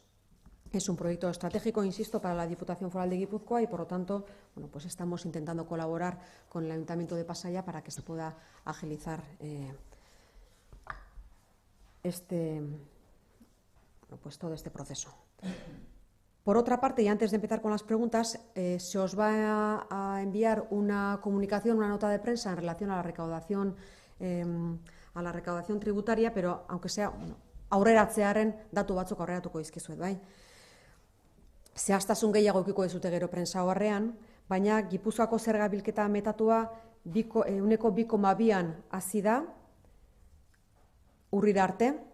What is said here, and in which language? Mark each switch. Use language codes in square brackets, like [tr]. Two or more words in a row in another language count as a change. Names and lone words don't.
[es] Es un proyecto estratégico, insisto, para la Diputación Foral de Guipúzcoa y, por lo tanto, estamos intentando colaborar con el Ayuntamiento de Pasaia para que se pueda agilizar todo este proceso. Por otra parte, y antes de empezar con las preguntas, se os va a enviar una comunicación, una nota de prensa en relación a la recaudación tributaria, pero aunque sea [eu] aurreratzearen datu batzuk aurreratuko dizkizuet, bai. Zehaztasun gehiago edukiko dizute gero prentsa oharrean, baina Gipuzkoako zerga bilketa metatua ehuneko 2,2an hasi da, urrira arte.